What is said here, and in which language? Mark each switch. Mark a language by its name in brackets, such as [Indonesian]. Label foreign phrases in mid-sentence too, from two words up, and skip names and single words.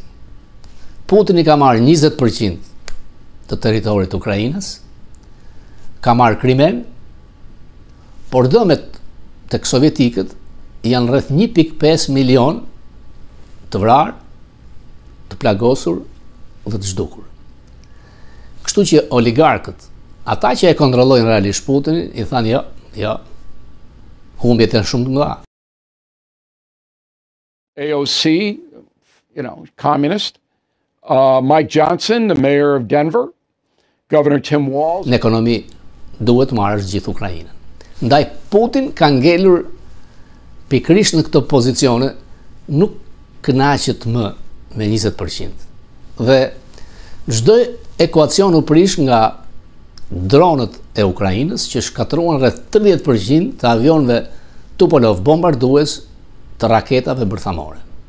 [Albanian] Putin i ka marrë 20% të territorit të Ukrainës, ka marrë Krimen, por dëmet tek sovjetikët janë rreth 1.5 milion të vrarë, të plagosur dhe të zhdukur. Kështu që oligarkët, ata që e kontrollojnë realisht Putinin, i thanë jo, humbjet janë shumë të mëdha. [English] AOC, communist. Mike Johnson, the mayor of Denver. Governor Tim Walz. [Albanian] Në ekonomi duhet marrësh gjithë Ukrainën. Ndaj Putin ka ngelur pikërisht në këto pozicione, nuk kënaqet më me 20%. Dhe çdo ekuacion u prish nga dronët e Ukrainës që shkatruan rreth 30% të avionëve Tupolev bombardues të raketave bërthamore.